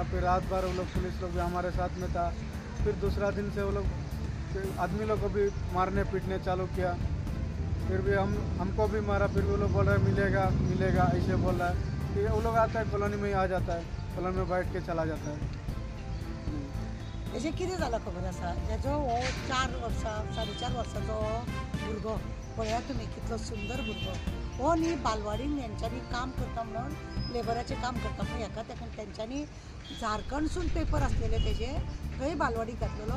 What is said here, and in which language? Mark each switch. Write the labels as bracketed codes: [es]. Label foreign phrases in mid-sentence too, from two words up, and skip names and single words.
[hi] फिर रात भर वो लोग पुलिस लोग भी हमारे साथ में था. फिर दूसरा दिन से वो लोग आदमी लोग को भी मारने पीटने चालू किया. फिर भी हमको भी मारा. फिर वो लोग बोल रहे मिलेगा मिलेगा ऐसे बोल रहा है. कि वो लोग आता है कॉलोनी में ही आ जाता है, कॉलोनी में बैठ के चला जाता है. [kok] हेजें कितें जालां खबर आसा. हेजो हो 4 वर्सां 4.5 वर्साचो भुरगो. पळया तुमी कितलो सुंदर भुरगो. हो न्ही बालवाडीन हेंच्यांनी काम करता म्हणून लेबराचें काम करता म्हणून हेका तेका तेंच्यांनी झारखंडसून पेपर आसलेले तेजे थंय बालवाडीक घातलेलो.